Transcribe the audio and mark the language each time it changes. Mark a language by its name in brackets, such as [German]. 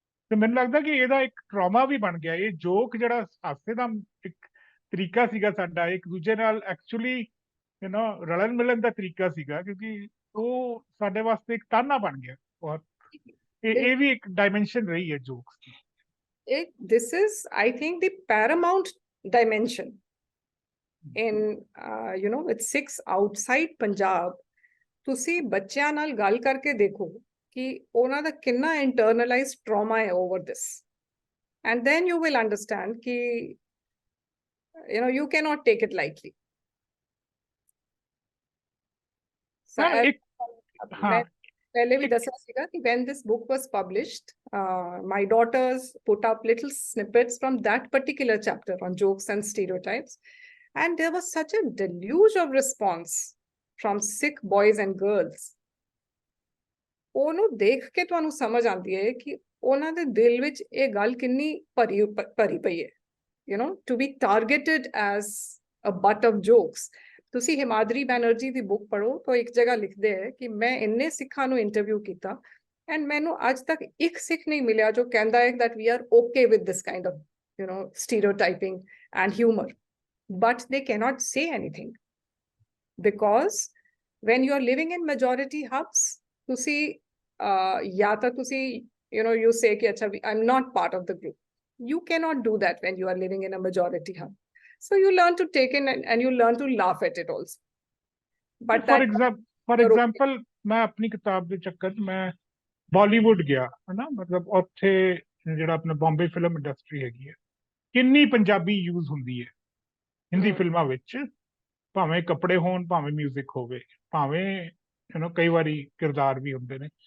[Punjabi] ਤੇ ਮੈਨੂੰ ਲੱਗਦਾ ਕਿ ਇਹਦਾ ਇੱਕ ਟਰਾਮਾ ਵੀ ਬਣ ਗਿਆ। ਇਹ ਜੋਕ ਜਿਹੜਾ ਹਾਸੇ ਦਾ ਇੱਕ ਤਰੀਕਾ ਸੀਗਾ ਸਾਡਾ, ਇੱਕ ਦੂਜੇ ਨਾਲ ਐਕਚੁਅਲੀ ਰਲਣ ਮਿਲਣ ਦਾ ਤਰੀਕਾ ਸੀਗਾ, ਕਿਉਂਕਿ ਉਹ ਸਾਡੇ ਵਾਸਤੇ ਇੱਕ ਤਾਨਾ ਬਣ ਗਿਆ ਬਹੁਤ। ਇਹ ਵੀ ਇੱਕ ਡਾਇਮੈਂਸ਼ਨ ਰਹੀ ਹੈ jokes ਦੀ। [English] This is, I think, the paramount dimension in with Sikhs outside Punjab. [Punjabi] ਤੁਸੀਂ ਬੱਚਿਆਂ ਨਾਲ ਗੱਲ ਕਰਕੇ ਦੇਖੋ ਕਿ ਉਹਨਾਂ ਦਾ ਕਿੰਨਾ [English] internalized trauma ਹੈ over this, and then you will understand ਕਿ you cannot take it lightly. [Punjabi] मैं पहले भी दसा सीगा कि [English] when this book was published, my daughters put up little snippets from that particular chapter on jokes and stereotypes, and there was such a deluge of response from Sikh boys and girls. [Punjabi] ਉਹਨੂੰ ਦੇਖ ਕੇ ਤੁਹਾਨੂੰ ਸਮਝ ਆਉਂਦੀ ਹੈ ਕਿ ਉਹਨਾਂ ਦੇ ਦਿਲ ਵਿੱਚ ਇਹ ਗੱਲ ਕਿੰਨੀ ਭਰੀ ਪਈ ਹੈ, [English] to be targeted as a butt of jokes. [Punjabi] ਤੁਸੀਂ ਹਿਮਾਦਰੀ ਬੈਨਰਜੀ ਦੀ ਬੁੱਕ ਪੜ੍ਹੋ ਤਾਂ ਇੱਕ ਜਗ੍ਹਾ ਲਿਖਦੇ ਹੈ ਕਿ ਮੈਂ ਇੰਨੇ ਸਿੱਖਾਂ ਨੂੰ ਇੰਟਰਵਿਊ ਕੀਤਾ ਐਂਡ ਮੈਨੂੰ ਅੱਜ ਤੱਕ ਇੱਕ ਸਿੱਖ ਨਹੀਂ ਮਿਲਿਆ ਜੋ ਕਹਿੰਦਾ ਹੈ [English] that we are okay with this kind of stereotyping and humor, but they cannot say anything because when you are living in majority hubs, [Punjabi] ਤੁਸੀਂ ਜਾਂ ਤਾਂ ਤੁਸੀਂ [English] you say [Punjabi] ਕਿ ਅੱਛਾ [English] I'm not part of the group. You cannot do that when you are living in a majority hub. So you learn to take in and you learn to laugh at it also. But for example, [Hindi] मैं अपनी किताब [Punjabi] ਦੇ ਚੱਕਰ ਮੈਂ ਬਾਲੀਵੁੱਡ ਗਿਆ, ਹਨਾ, ਮਤਲਬ ਉੱਥੇ ਜਿਹੜਾ ਆਪਣਾ ਬੰਬੇ ਫਿਲਮ ਇੰਡਸਟਰੀ ਹੈਗੀ ਹੈ, ਕਿੰਨੀ ਪੰਜਾਬੀ ਯੂਜ਼ ਹੁੰਦੀ ਹੈ ਹਿੰਦੀ ਫਿਲਮਾਂ ਵਿੱਚ, ਭਾਵੇਂ ਕੱਪੜੇ ਹੋਣ, ਭਾਵੇਂ ਮਿਊਜ਼ਿਕ ਹੋਵੇ, ਭਾਵੇਂ ਕਈ ਵਾਰੀ ਕਿਰਦਾਰ ਵੀ ਹੁੰਦੇ ਨੇ।